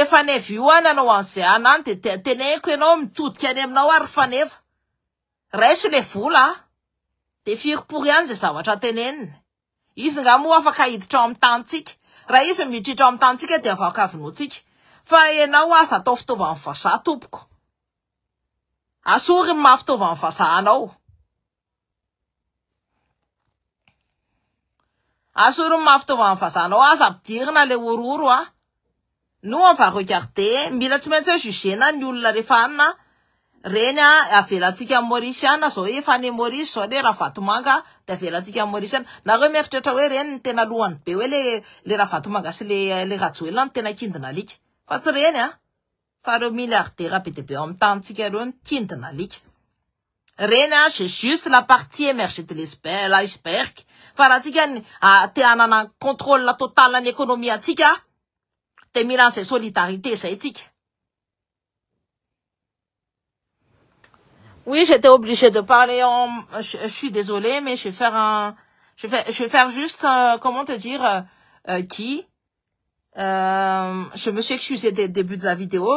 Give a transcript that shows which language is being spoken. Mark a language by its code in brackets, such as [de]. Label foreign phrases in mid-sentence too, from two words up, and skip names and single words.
[mg] faneva io anao an'izay anany de teneko ianao mitodika any aminao ary faneva raiso le vola de firy-pory ihany zay zavatra teneniny izy nga moa afaka hiditra ao amin'ny tantsika raha izy miditra ao amin'ny tantsika de afaka avinotsika fa ianao asa atao fitaovan'ny vazaha tompoko asory ny maha fitaovan'ny vazahanao asory ny maha fitaovan'ny vazahanao asa ampidirina le ororo [fr] nous on va regarder [mg] mila tsy maintsy jugena ny olona rehefa anina reny avelatsika Mauritiana zao efa any Maurice zao le Ravatomanga de avelatsika Mauritiana nareo mieritreritra hoe reny ny tena lohany be hoe le Ravatomanga sy le Rajoelina ny tena kindina alika fa tsy reny fa reo milliardaire be de be amin'ny tantsika reo ny kindina alika reny [fr] c'est juste la partie émergée de l'iceberg [mg] fa raha tsika te hanana [fr] contrôle total [mg] ny économie atsika de mila an'izay solidarité zay tsika. [fr] Oui, j'étais obligée de parler je suis désolée, mais je vais faire juste, comment te dire, je me suis excusée dès le début de la vidéo.